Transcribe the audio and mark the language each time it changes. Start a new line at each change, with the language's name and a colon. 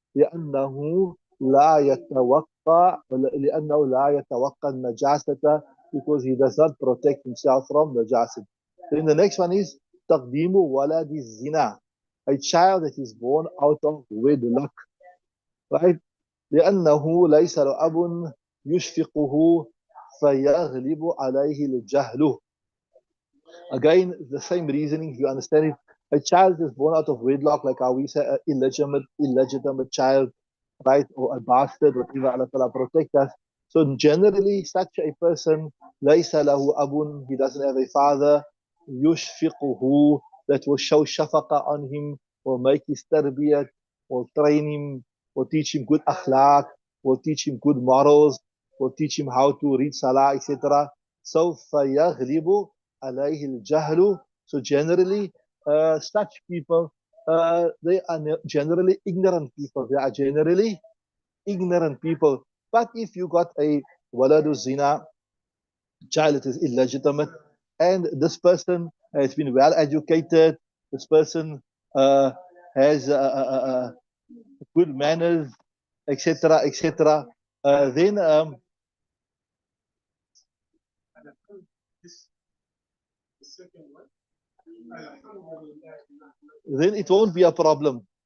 Arabic: لأنه لا يتوقع لأنه لا يتوقع النجاسة,
English: because he does not protect himself from the jasad. Then the next one is
Arabic: تقديم ولد الزنا,
English: a child that is born out of wedlock, right?
Arabic: لأنه ليس له أب يشفقه فيغلب عليه الجهل.
English: Again, the same reasoning, you understand it. A child is born out of wedlock, like how we say, an illegitimate child, right? Or a bastard, whatever Allah Ta'ala protect us. So generally, such a person,
Arabic: ليس له أب,
English: he doesn't have a father,
Arabic: يشفقه,
English: that will show shafaqa on him, or make his tarbiyat, or train him, or teach him good akhlaq, or teach him good morals, or teach him how to read salah, etc.
Arabic: So فيغلب عليه الجهل.
English: So generally, such people, they are generally ignorant people. They are generally ignorant people. But if you got a waladu zina, child that is illegitimate, and this person has been well educated, this person uh, has good manners, etc., etc., then it won't be a problem.